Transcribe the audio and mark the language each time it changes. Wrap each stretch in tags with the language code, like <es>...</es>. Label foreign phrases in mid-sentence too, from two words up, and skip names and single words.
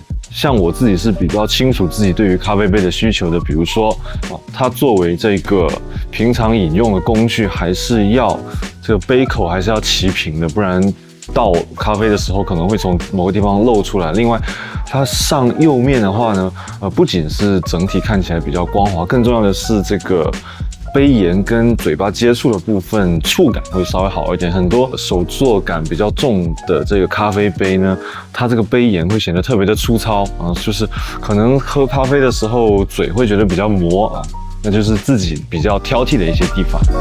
<zh>像我自己是比較清楚自己對於咖啡杯的需求的，比如說，它作為這個平常飲用的工具，還是要這個杯口還是要齊平的，不然倒咖啡的時候可能會從某個地方漏出來。另外，它上釉面的話呢，不僅是整體看起來比較光滑，更重要的是這個杯沿跟嘴巴接觸的部分觸感會稍微好一點。很多手作感比較重的這個咖啡杯呢，它這個杯沿會顯得特別的粗糙啊，就是可能喝咖啡的時候嘴會覺得比較磨啊，那就是自己比較挑剔的一些地方。</zh>